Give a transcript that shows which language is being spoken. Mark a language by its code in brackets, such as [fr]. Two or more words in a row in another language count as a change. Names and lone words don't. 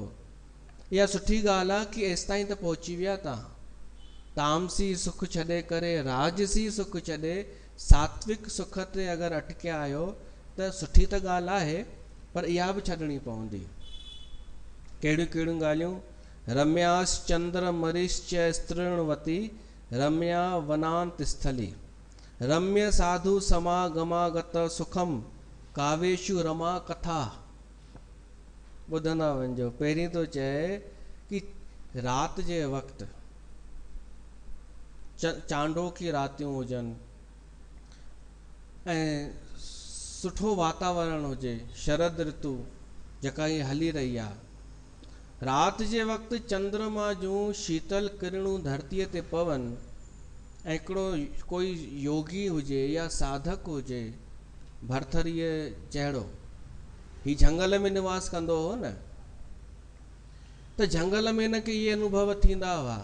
[sd] इहा सुठी ॻाल्हि आहे कि एसि ताईं त पहुची विया तव्हां, तामसी सुख छॾे करे राजसी सुख छॾे सात्विक सुख ते अगरि अटकिया आहियो त सुठी त ॻाल्हि आहे, पर इहा बि छॾणी पवंदी। कहिड़ियूं कहिड़ियूं ॻाल्हियूं? [sa] रम्याश्चंद्र मरीश्च स्त्रीणवती रम्या वनांत स्थली रम्य साधु समागमागत सुखम कावेशु रमा कथा। [sd] ॿुधंदा वञिजो। पहिरीं तो चए कि राति जे वक़्तु चांडोकी रातियूं हुजनि ऐं सुठो वातावरण हुजे, शरद ऋतु जेका ही हली रही आहे, राति जे वक़्तु चंद्रमा जूं शीतल किरणूं धरतीअ ते पवनि ऐं हिकिड़ो कोई योगी हुजे या साधक हुजे, भरथरीअ जहिड़ो, ही झंगल में निवास कंदो हो न, त झंगल में हिनखे इहे अनुभव थींदा हुआ।